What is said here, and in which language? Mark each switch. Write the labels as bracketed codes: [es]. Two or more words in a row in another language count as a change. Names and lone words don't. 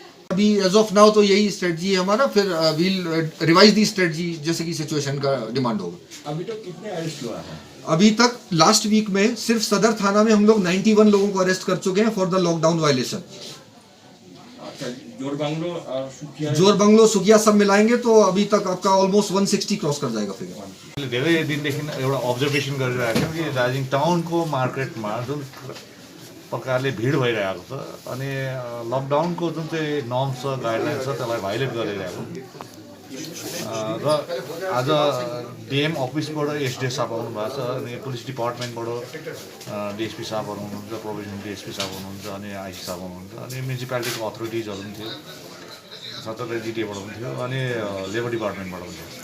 [hi] अभी [en] as of now [hi] तो यही स्ट्रेटजी है हमारा, फिर [en] will revise the strategy [hi] जैसे कि सिचुएशन का डिमांड होगा। अभी तक कितने अरेस्ट हुआ है? अभी तक लास्ट वीक में सिर्फ सदर थाना में हम लोग 91 लोगों को अरेस्ट कर चुके हैं [en] for the lockdown violation. [hi] अच्छा, जोरबंगलो और सुखिया, जोर बंगलो, सुखिया सब मिलाएंगे तो अभी तक आपका ऑलमोस्ट 160 क्रॉस कर जाएगा फिगर। [ne] धेरै दिनदेखि एउटा अब्जर्भेसन गरिरहेको छौँ कि दार्जिलिङ टाउनको मार्केटमा जुन प्रकारले भिड भइरहेको छ अनि लकडाउनको जुन चाहिँ नर्म्स छ, गाइडलाइन्स छ, त्यसलाई भाइलेट गरिरहेको र आज डिएम अफिसबाट एसडिएस साहब आउनु भएको छ अनि पुलिस डिपार्टमेन्टबाट डिएसपी साहबहरू हुनुहुन्छ, प्रोभिजनल डिएसपी साहब हुनुहुन्छ अनि आइसी साहब हुनुहुन्छ अनि म्युनिसिपालिटीको अथोरिटिजहरू पनि थियो, सतर्क जिटिएबाट पनि थियो अनि लेबर डिपार्टमेन्टबाट पनि थियो।